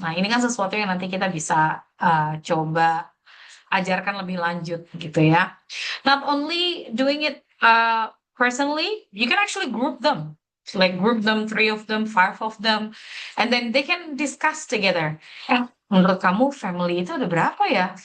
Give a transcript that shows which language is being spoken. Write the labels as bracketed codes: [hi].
[id] Nah, ini kan sesuatu yang nanti kita bisa coba ajarkan lebih lanjut gitu ya. [en] Not only doing it personally, you can actually group them. Like group them, 3 of them, 5 of them, and then they can discuss together. [id] Menurut kamu family itu ada berapa ya?